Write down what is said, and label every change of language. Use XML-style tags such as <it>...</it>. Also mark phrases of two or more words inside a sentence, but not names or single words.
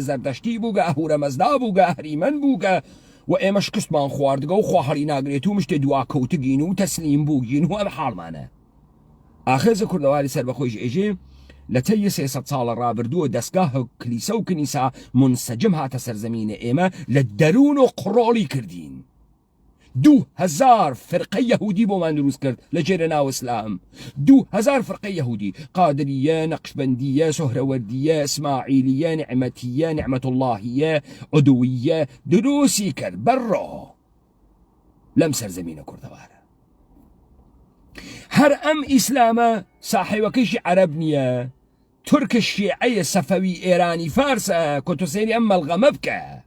<ckb>زەردەشتی بووگە ئەهورە مەزدا بووگە هەریمەن بووگە و ئێمە شکستمان خواردگە و خواهەڵی ناگرێت و مشتێ دوا کەوتگین و تەسلیم بووگین و ئەم حاڵمانە ئاخێزە کوردەواری سەربەخۆیش ئێژێ لە تەیە 300 ساڵە ڕابردووە دەستگاه کلیسە و کنیسا منسەجم هاتە سەرزەمینە ئێمە لە دەروون و قڕۆڵی کردین 2000 فرقه یهودی بۆمان دروست کرد لە جێرە ناو ئیسلام 2000 فرقه یهودی قادریە نەقشبەندیە سۆهرەوەردیە ئیسماعیلیە نعمەتیە نعمەت اللهیە عودویە دروستی کرد بەڕۆ لەم سەرزەمینە کوردەوارە هەر ئەم ئیسلامە ساحێوەکەیشی عەرەب نییە تورکە شیعەیە سەفەوی ئێرانی فارسە کە تۆ سەیری ئەم مەڵغەمە بکە</ckb>